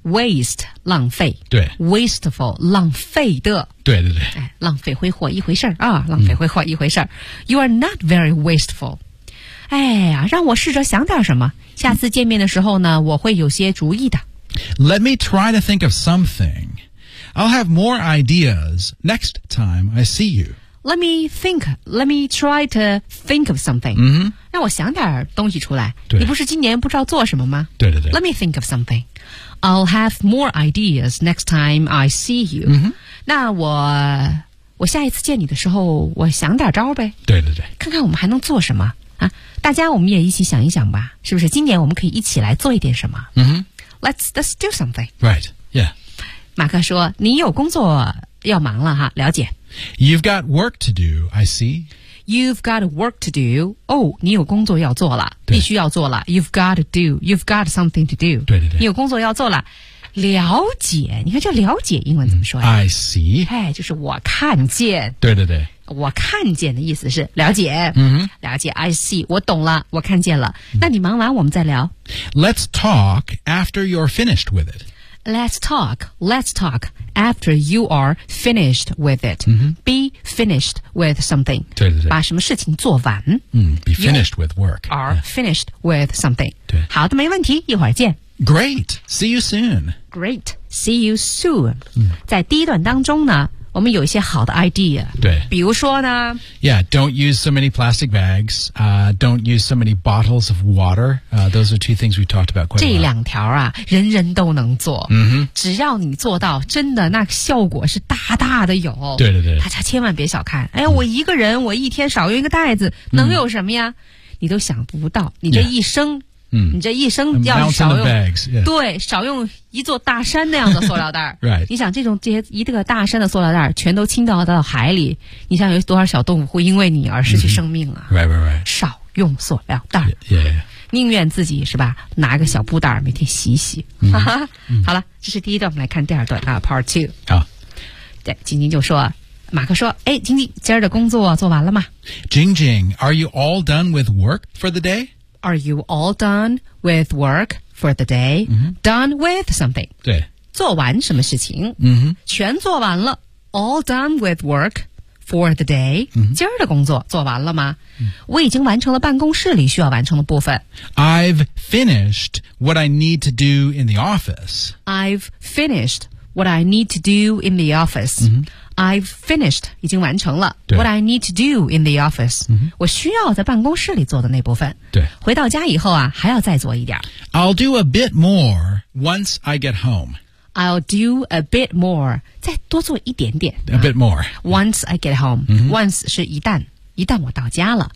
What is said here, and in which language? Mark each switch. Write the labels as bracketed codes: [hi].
[zh] Waste 浪费，对 Wasteful 浪费的，对对对、哎、浪费挥霍一回事啊，浪费挥霍一回事、mm-hmm. [en] You are not very wasteful [zh] 哎呀，让我试着想点什么。下次见面的时候呢，我会有些主意的。 [en] Let me try to think of something. I'll have more ideas next time I see you. Let me try to think of something.、 Mm-hmm. [zh] 让我想点东西出来。对。你不是今年不知道做什么吗？对对对。 [en] Let me think of something. I'll have more ideas next time I see you.、 Mm-hmm. [zh] 那我下一次见你的时候，我想点招呗。对对对。看看我们还能做什么。啊，大家我们也一起想一想吧，是不是？今年我们可以一起来做一点什么？嗯、mm-hmm. [en] ，Let's do something. Right. Yeah. [zh] 马克说：“你有工作要忙了哈，了解。 [en] ”You've got work to do. I see. You've got work to do. [zh] 哦、oh, ，你有工作要做了，必须要做了。 [en] You've got to do. You've got something to do. [zh] 对对对，你有工作要做了。了解，你看这了解英文怎么说呀、 [en] 嗯、I see [zh] 哎，就是我看见，对对对，我看见的意思是了解、嗯、了解 I see 我懂了，我看见了、嗯、那你忙完我们再聊。 [en] Let's talk after you're finished with it. Let's talk after you are finished with it、嗯、 Be finished with something. [zh] 对对对，把什么事情做完、 [en] 嗯、Be finished with work. Are、yeah. finished with something. [zh] 对，好的，没问题，一会儿见。 [en] Great, see you soon. Great, see you soon.、嗯、 [zh] 在第一段当中呢，我们有一些好的 idea. 对，比如说呢 [en] ，Yeah, don't use so many plastic bags. Don't use so many bottles of water. Those are two things we talked about quite a lot. [zh] 这两条啊，人人都能做。嗯哼，只要你做到，真的那效果是大大的有。对对对，大家千万别小看。哎，我一个人，我一天少用一个袋子，能有什么呀？嗯、你都想不到，你这一生、 yeah.。 嗯、你这一生要少用 [en] bags,、yeah. [zh] 对，少用一座大山那样的塑料袋 [en] right. [zh] 你想这些一个大山的塑料袋全都倾倒到海里，你想有多少小动物会因为你而失去生命啊、 [en] mm-hmm. right, right, right. [zh] 少用塑料袋 [en] yeah, yeah, yeah. [zh] 宁愿自己是吧拿个小布袋每天洗洗、 mm-hmm. 好了，这是第一段，我们来看第二段啊 Part 2、oh. 对，晶晶就说，马克说，哎，晶晶，今儿的工作做完了吗？ [en] Jing Jing, are you all done with work for the day Are you all done with work for the day?、 Mm-hmm. Done with something. [zh] 对。做完什么事情、 mm-hmm. 全做完了。 [en] All done with work for the day.、 Mm-hmm. [zh] 今儿的工作做完了吗、 mm-hmm. 我已经完成了办公室里需要完成的部分。 [en] I've finished what I need to do in the office. I've finished what I need to do in the office.、 Mm-hmm. I've finished, [zh] 已经完成了 [en] what I need to do in the office,、 mm-hmm. [zh] 我需要在办公室里做的那部分。对，回到家以后啊，还要再做一点。 [en] I'll do a bit more once I get home. I'll do a bit more, [zh] 再多做一点点。 [en] A bit more.、啊、once I get home,、 mm-hmm. [zh] once 是一旦我到家了。